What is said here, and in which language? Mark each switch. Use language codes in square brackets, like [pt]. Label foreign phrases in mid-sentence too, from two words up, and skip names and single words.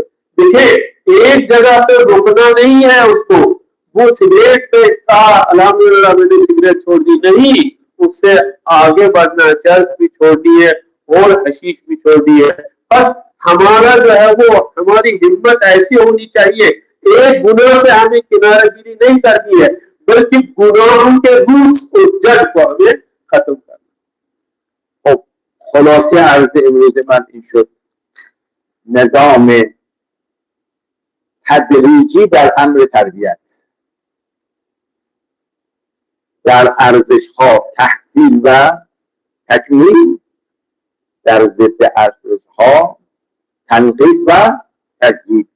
[ur] دیکھیے، ایک جگہ پہ رکنا نہیں ہے اس کو، وہ سگریٹ پہ کہا الحمدللہ میں نے سگریٹ چھوڑ دی، نہیں، اس سے آگے بڑھنا، چرچ بھی چھوڑ دی ہے اور حشیش بھی چھوڑ دی ہے. بس ہمارا جو ہے وہ، ہماری ہمت ایسی ہونی چاہیے، ایک گناہ سے ہمیں کنارہ گیری نہیں کرنی ہے، بلکہ گناہوں کے روٹس کو، جڑ کو ہمیں ختم کرنا. [fa] خب خلاصه عرض امروز من این شد، نظام تدریجی در امر تربیت، در ارزش ها تحصیل و تکمیل، در ضد ارزش ها تنقیص و تضعیف.